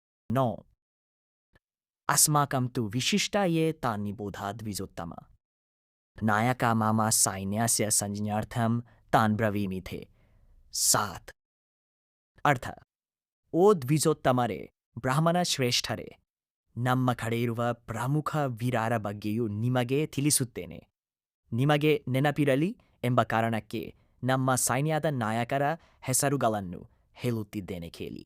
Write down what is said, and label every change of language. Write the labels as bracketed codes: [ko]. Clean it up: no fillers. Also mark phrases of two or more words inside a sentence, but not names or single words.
[sa] नो अस्माकं तु विशिष्टा ये तान्निबोधा द्विजोत्तम नायका मामा सैन्यस्य संज्ञार्थं तान् ब्रवीमि थे 7 [kn] ಅರ್ಥ ಓ ದ್ವಿಜೋತ್ತಮರೇ ಬ್ರಾಹ್ಮಣ ಶ್ರೇಷ್ಠರೇ ನಮ್ಮ ಕಡೆ ಇರುವ ಪ್ರಮುಖ ವೀರರ ಬಗ್ಗೆಯೂ ನಿಮಗೆ ತಿಳಿಸುತ್ತೇನೆ. ನಿಮಗೆ ನೆನಪಿರಲಿ ಎಂಬ ಕಾರಣಕ್ಕೆ ನಮ್ಮ ಸೈನ್ಯದ ನಾಯಕರ ಹೆಸರುಗಳನ್ನು ಹೇಳುತ್ತಿದ್ದೇನೆ ಕೇಳಿ.